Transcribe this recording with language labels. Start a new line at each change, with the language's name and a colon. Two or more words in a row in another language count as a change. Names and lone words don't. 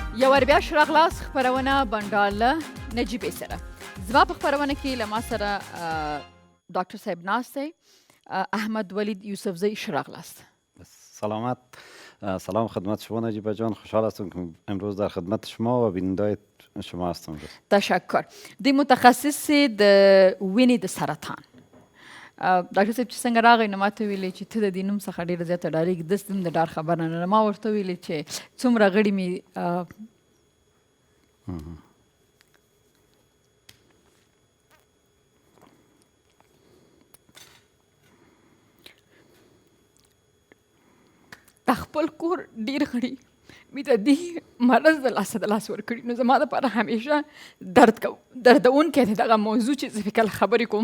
Pashto: ور بیا شو راغلاست خپرونه بنډار له نجیبې سره. زما په خپرونه کې له ما سره ډاکټر صاحب ناست دی، احمد ولید یوسفزی. شو راغلاست. سلامت.
Persian: سلام خدمت شما نجیبه جان، خوشحال هستم که امروز در خدمت شما و بینندای شما هستم. تشکر.
Pashto: دی متخصص د وینې د سرطان. ډاکټر صاحب چې څنګه راغی نو ماته ویلې چې ته د دې نوم څخه ډېره زیاته ډارېږې، داسې هم د ډار خبر نه. ما ورته ویلې چې څومره غړي مې خپل کور ډېر غړي مې د دې مرض د لاسه د لاس ورکړي، نو زما دپاره همیشه دردونکی دی دغه موضوع چې زه پرې کله خبرې کوم.